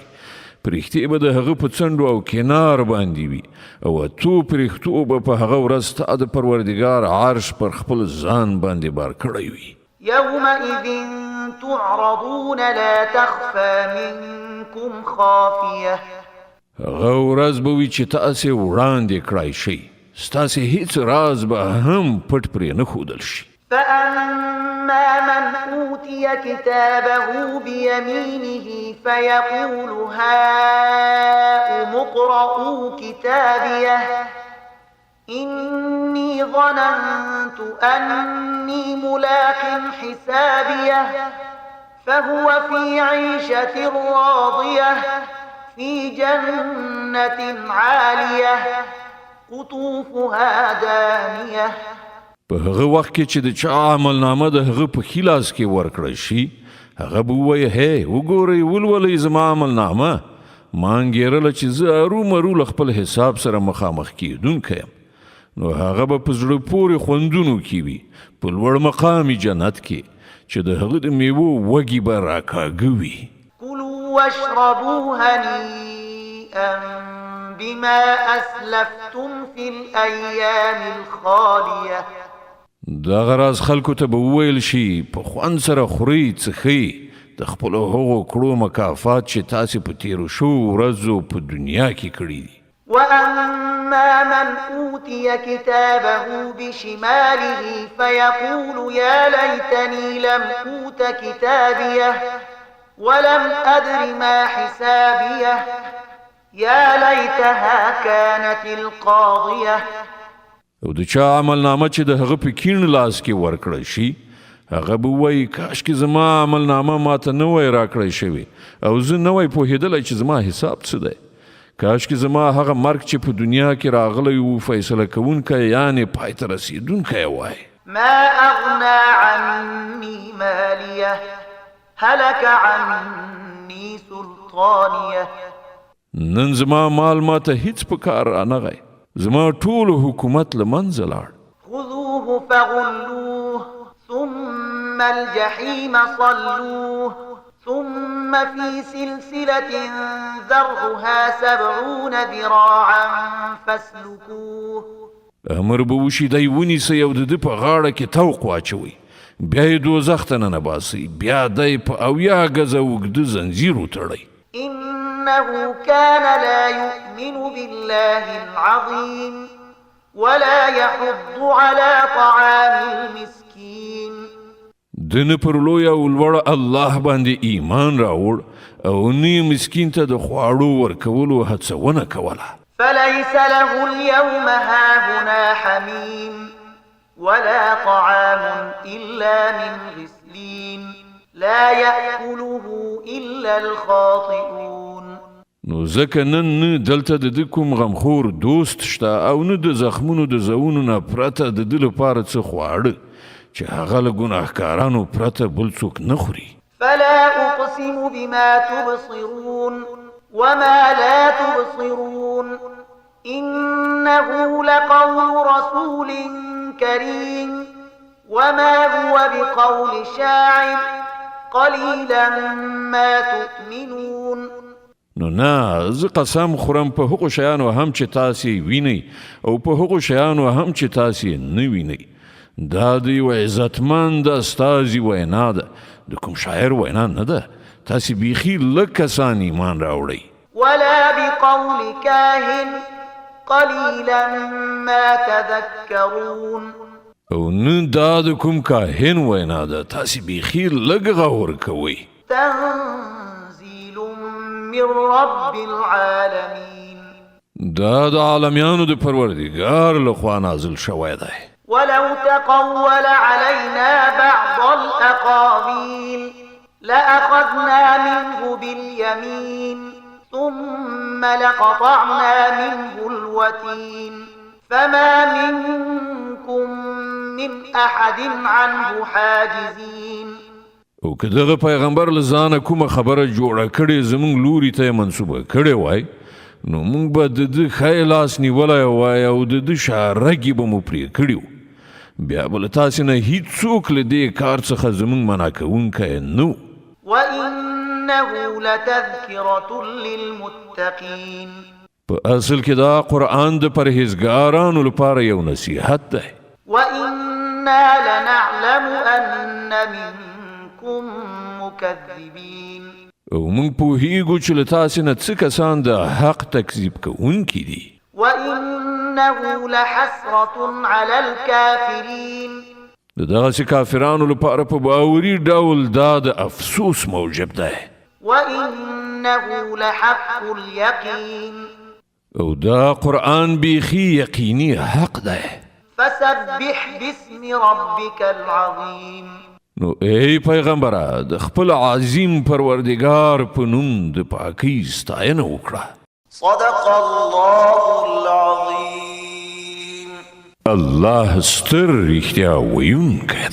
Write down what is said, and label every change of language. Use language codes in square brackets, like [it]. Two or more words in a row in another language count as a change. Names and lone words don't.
[ps] پرښتې به د هغه په څنډو او کنار باندې وي او 8 پرښتو به په هغه ورځ ستا د پروردګار عرش پر خپل ځان باندې بار کړی وي. [ar] يومئذ تعرضون لا تخفى منكم خافية. [ps] هغه ورځ به وي چې تاسې وړاندې کړای شئ، ستاسې هیڅ راز به هم پټ پرې نه ښودل شي. [ar] فأما من أوتي كتابه بيمينه فيقول هاؤم اقرءوا كتابيه إني ظننت أني ملاق حسابيه فهو في عيشة راضية في جنة عالية قطوفها دانية. [ps] په هغه وخت کې چې د چا عمل نامه د هغه په ښي لاس کې ورکړی شي هغه به ووایي هی وګورئ ولولئ زما عمل نامه ما انګېرله چې زه ارومرو له خپل حساب سره مخامخ کېدونکی یم نو هغه به په زړه پورې خوندونو کې وي په لوړ مقامي جنت کې چې د هغه د میوو وږي به راکاږه وي [ar] كلوا واشربوا هنيئا بما أسلفتم في الأيام الخالية [ps] دغه راز خلکو ته به وویل شي په خوند سره خورئ څښئ د خپلو هغو کړو مکافات چې تاسې په تېرو شوو ورځو په دنیا کې کړي دي [ar] وأما من أوتي كتابه بشماله فيقول يا ليتني لم أوت كتابيه ولم أدر ما حسابيه يا ليتها كانت القاضية [ps] او د چا عمل نامه چې د هغه په کیڼ لاس کې ورکړی شي هغه به وایي کاشکې زما عمل نامه ماته نه وای راکړی شوی او زه نه وای پوهېدلی چې زما حساب څه دی کاشکې زما هغه مرګ چې په دنیا کې راغلی و فیصله کوونکی یعنې پای ته رسېدونکی وای [ar] ما أغنى عني ماليه هلك عني سلطانيه [ps] نن زما مال ماته هیڅ په کار رانغی زما ټول حکومت له منځه لاړ [ar] خذوه فغلوه ثم الجحيم صلوه ثم في سلسلة ذرعها 70 ذراعا فاسلكوه [ps] امر به وشي دی ونیسئ او د ده په غاړه کې توق واچوئ بیا یې دوزخ ته ننباسئ بیا دی په 80 ګزه اوږده زنځیر وتړئ [ar] إنه كان لا يؤمن بالله العظيم ولا يحض على طعام المسكين [ps] دنه پر لوی او لوړ الله باندې ایمان راوړ او نه مسکین ته د خواړو ورکولو هڅونه کوله [ar] فليس له اليوم هاهنا حميم ولا طعام إلا من غسلين لا يأكله إلا الخاطئون [ps] نو ځکه نن نه دلته د ده کوم غمخور دوست شته او نه د زخمونو د زوونو نه پرته د ده لپاره څه خواړه چې هغه له ګناهکارانو پرته بل څوک نه خوري [ar] فلا أقسم بما تبصرون وما لا تبصرون إنه لقول رسول كريم وما هو بقول شاعر قليلا ما تؤمنون [ps] نو نه زه قسم خورم په هغو شیانو هم چې تاسې وینئ او په هغو شیانو هم چې تاسې نه وینئ دا د یو عزتمند استازي وینا ده د کوم شاعر وینا نه ده تاسې بیخي لږ کسان ایمان راوړئ [ar] ولا بقول كاهن قليلا ما تذكرون [ps] او نه دا د کوم کاهن وینا ده تاسې بیخي لږ غور کوئ [ar] تنزيل من رب العالمين [ps] دا د عالمیانو د پروردګار لخوا نازل شوی دی [ar] ولو تقول علينا بعض الأقاويل لأخذنا منه باليمين ثم لقطعنا منه الوتين فما منكم من أحد عنه حاجزين [ps] او که دغه پیغمبر له ځانه کومه خبره جوړه کړې زموږ لوري ته یې منسوبه کړې وای نو موږ به د ده ښی لاس نیولی وای او د ده شارګې به مو پرې کړي وو بیا به له تاسې نه هیڅوک له دې کار څخه زموږ منع کوونکی نه و [ar] وإنه لتذكرة للمتقين [ps] په اصل کې دا قرآن د پرهیزګارانو لپاره یو نصیحت دی [ar] وإنا لنعلم أن منكم مكذبين [ps] او موږ پوهیږو چې له تاسې نه څه کسان د حق تکذیب کوونکي دي [ar] وإنه لحسرة على الكافرين [ps] د دغسې کافرانو لپاره په باوري ډول دا د افسوس موجب دی [ar] وإنه لحق اليقين [ps] او دا قرآن بیخي یقیني حق دی [ar] فسبح باسم ربك العظيم [ps] نو ای پیغمبره د خپل عظیم پروردگار په نوم د پاکۍ ستاینه وکړه [ar] صدق الله العظيم [ps] الله ستر رښتیا ویونکی دی.